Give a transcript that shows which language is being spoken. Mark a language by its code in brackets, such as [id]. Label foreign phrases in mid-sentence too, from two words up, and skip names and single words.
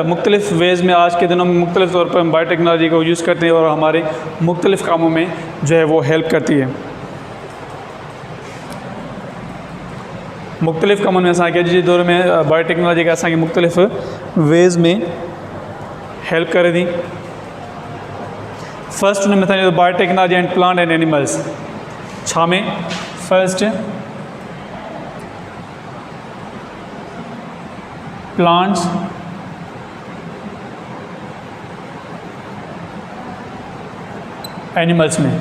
[ur] مختلف ویز میں آج کے دنوں میں مختلف طور پر ہم بائیوٹیکنالوجی کو یوز کرتے ہیں اور ہمارے مختلف کاموں میں جو ہے وہ ہیلپ کرتی ہے. [sd] मुख्तलिफ़ कामों में असांखे अॼु जे दौर में बायोटेक्नोलॉजी का असांखे मुख्तलिफ़ वेज़ में हेल्प करे थी। [en] फर्स्ट [sd] हुन में असांजो [en] biotechnology and plant and animals. [sd] छा में? [en] first plants animals में।